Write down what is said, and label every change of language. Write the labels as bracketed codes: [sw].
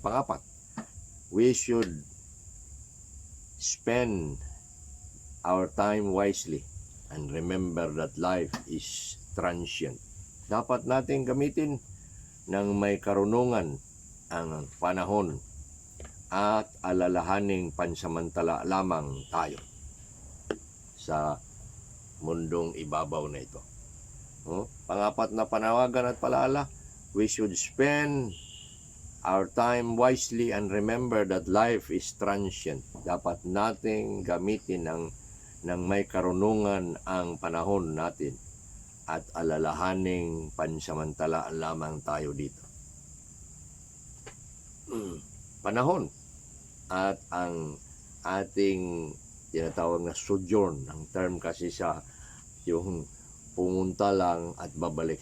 [en] Pangapat, we should spend our time wisely and remember that life is transient. [tl] Dapat natin gamitin ng may karunungan ang panahon at alalahaning pansamantala lamang tayo sa mundong ibabaw na ito. Pangapat na panawagan at palaala, [en] we should spend our time wisely and remember that life is transient. [tl] Dapat nating gamitin ng may karunungan ang panahon natin at alalahaning pansamantala lamang tayo dito. Panahon at ang ating tinatawag na sojourn, ang term kasi sa yung pumunta lang at babalik.